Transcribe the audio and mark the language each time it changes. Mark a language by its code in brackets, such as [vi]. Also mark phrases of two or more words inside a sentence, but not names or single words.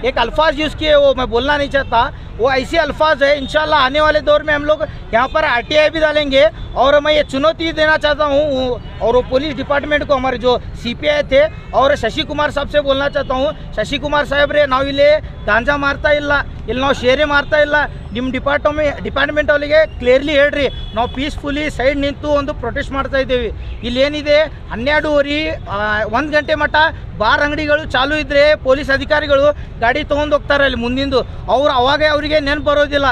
[hi] एक अल्फाज यूज़ किए वो मैं बोलना नहीं चाहता, वो ऐसे अल्फाज है। इंशाल्लाह आने वाले दौर में हम लोग यहाँ पर आरटीआई भी डालेंगे और मैं ये चुनौती देना चाहता हूँ और वो [en] police department [hi] को हमारे जो सीपीआई थे और शशि कुमार साहब से बोलना चाहता हूँ, शशि कुमार साहब रे [kn] ನಾವಿಲ್ಲೇ ಗಾಂಜಾ ಮಾರ್ತಾ ಇಲ್ಲ ಇಲ್ಲಿ ನಾವು ಶೇರೇ ಮಾಡ್ತಾ ಇಲ್ಲ. ನಿಮ್ಮ ಡಿಪಾರ್ಟ್ಮೆಂಟ್ ಅವರಿಗೆ ಕ್ಲಿಯರ್ಲಿ ಹೇಳ್ರಿ, ನಾವು [en] peacefully side [kn] ನಿಂತು ಒಂದು ಪ್ರೊಟೆಸ್ಟ್ ಮಾಡ್ತಾ ಇದ್ದೇವೆ. ಇಲ್ಲಿ ಏನಿದೆ 12:30 1 ಗಂಟೆ ಮಟ್ಟ ಬಾರ್ ಅಂಗಡಿಗಳು ಚಾಲೂ ಇದ್ದರೆ ಪೊಲೀಸ್ ಅಧಿಕಾರಿಗಳು ಗಾಡಿ ತೊಗೊಂಡು ಹೋಗ್ತಾರೆ ಅಲ್ಲಿ ಮುಂದಿಂದು. ಅವಾಗ ಅವರಿಗೆ ನೆನಪು ಬರೋದಿಲ್ಲ.